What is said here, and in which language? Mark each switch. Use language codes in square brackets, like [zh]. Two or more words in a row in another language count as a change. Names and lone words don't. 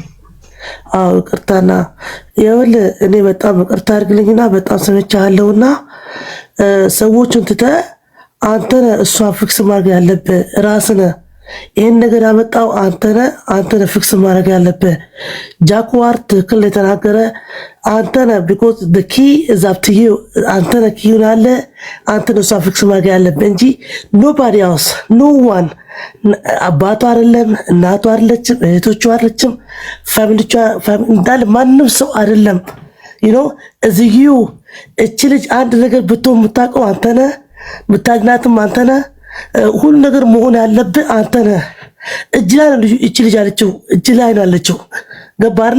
[am] አዎ ቅርታና ይኸውልህ እኔ በጣም ቅርታ አድርግልኝና በጣም ሰምቻለሁና ሰዎችን ትተህ አንተ ነህ እሷን ፊክስ ማድረግ ያለብህ ራስህ ነህ። ይህን ነገር ያመጣው አንተ ነህ ፊክስ ማድረግ ያለብህ። ጃክዋር ትክክል የተናገረ አንተ ነህ። ቢኮዝ [en] the key is up to you። [am] አንተ ነህ ኪዩን አለ አንተ ነህ እሷን ፊክስ ማድረግ ያለብህ እንጂ [en] nobody else no one። [am] አባቷ አይደለም፣ እናቷ አይደለችም፣ እህቶቿ አይደለችም፣ ፋሚሊቿ እንዳለ ማንም ሰው አይደለም። እዚህ እቺ ልጅ አንድ ነገር ብትሆን የምታውቀው አንተ ነህ፣ ብታድናትም አንተ ነህ። ሁሉ ነገር መሆን ያለብህ አንተ ነህ። እጅ ላይ ነው እቺ ልጅ አለችው፣ እጅ ላይ ነው አለችው። ገባህ አይደለ?